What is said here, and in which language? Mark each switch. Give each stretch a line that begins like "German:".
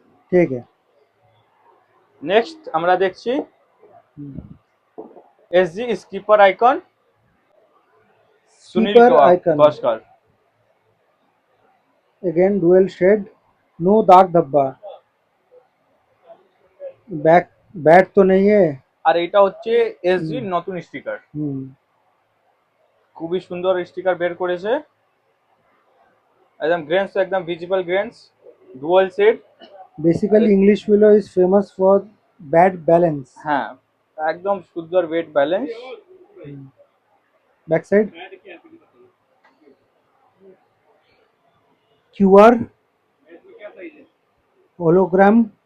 Bangla: ঠিক আছে। নেক্সট আমরা দেখছি SG skipper icon Sunil skipper icon, Gavaskar.
English: again dual shade, no
Hindi: दाग धब्बा। बैक बैट तो नहीं है।
Bangla: আর এটা হচ্ছে এসজি নতুন স্টিকার। हम्म। খুবই সুন্দর স্টিকার বের করেছে। একদম গ্রেন্স, একদম visible গ্রেন্স, dual set.
English: Basically English willow is famous for bat balance.
Bangla: হ্যাঁ একদম সুন্দর wait balance.
English: Back side QR hologram.